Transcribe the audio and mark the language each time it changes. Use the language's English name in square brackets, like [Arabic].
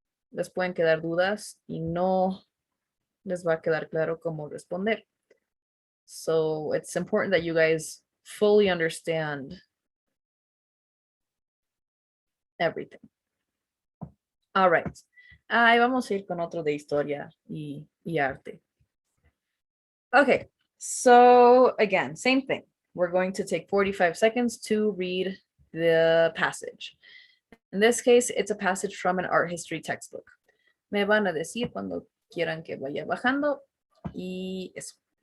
[Spanish] Les pueden quedar dudas y no les va a quedar claro cómo responder. [English] So it's important that you guys fully understand everything. All right. [Spanish] Ahí vamos a ir con otro de historia y arte. [English] Okay, so again, same thing. We're going to take 45 seconds to read the passage. In this case, it's a passage from an art history textbook. [Spanish] Me van a decir cuando quieran que vaya bajando y eso.